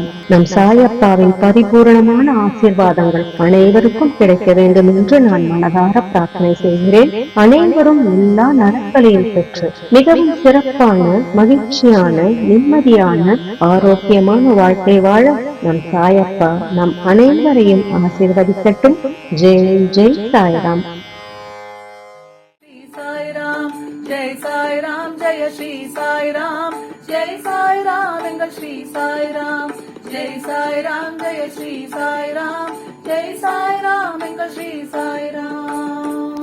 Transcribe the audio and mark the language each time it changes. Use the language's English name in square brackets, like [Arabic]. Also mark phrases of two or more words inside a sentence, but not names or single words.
[Tamil] நம் சாயப்பாவின் பரிபூரணமான ஆசீர்வாதங்கள் அனைவருக்கும் கிடைக்க வேண்டும் என்று நான் மனதார பிரார்த்தனை செய்கிறேன். அனைவரும் எல்லா நலன்களையும் பெற்று மிகவும் சிறப்பான, மகிழ்ச்சியான, நிம்மதியான, ஆரோக்கியமான வாழ்க்கை வாழ நம் சாயப்பா நம் அனைவரையும் ஆசீர்வதிக்கட்டும். ஜெய் ஜெய் சாய்ராம். [Hindi] जय साई राम, जय श्री साई राम, जय साई राम एंगल श्री साई राम, जय साई राम, जय श्री साई राम, जय साई राम एंगल श्री साई राम.